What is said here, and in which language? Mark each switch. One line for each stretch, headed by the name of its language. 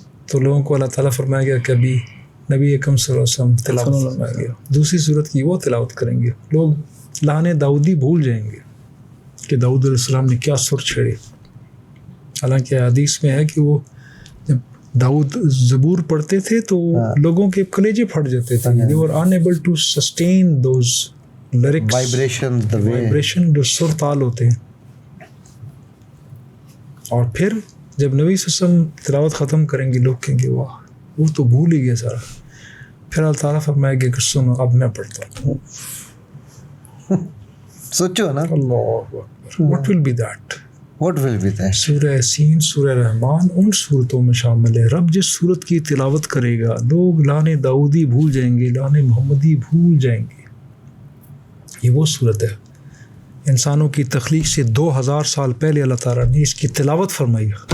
Urdu: تو لوگوں کو اللہ تعالیٰ فرمائے گا کبھی نبی اکرم صلی اللہ علیہ وسلم تلاوت فرمائیں گے, دوسری صورت کی وہ تلاوت کریں گے. لوگ لہنے داؤدی بھول جائیں گے کہ داؤد علیہ السلام نے کیا سر چھیڑی. حالانکہ حدیث میں ہے کہ وہ جب داؤد زبور پڑھتے تھے تو لوگوں کے کلیجے پھٹ جاتے تھے.
English: They were unable to sustain those lyrics, vibration
Urdu: جو سر تال ہوتے ہیں. اور پھر جب نبی صلی اللہ علیہ وسلم تلاوت ختم کریں گے, لوگ کہیں گے واہ وہ تو بھول ہی گیا سارا. پھر اللہ تعالیٰ فرمائے گا کہ سنو اب میں پڑھتا ہوں. سوچو نا,
English: Allah what will be that?
Urdu: سورہ یاسین, سورہ رحمان ان صورتوں میں شامل ہے. رب جس صورت کی تلاوت کرے گا لوگ لانے داؤدی بھول جائیں گے, لانے محمدی بھول جائیں گے. یہ وہ صورت ہے انسانوں کی تخلیق سے 2000 سال پہلے اللہ تعالیٰ نے اس کی تلاوت فرمائی.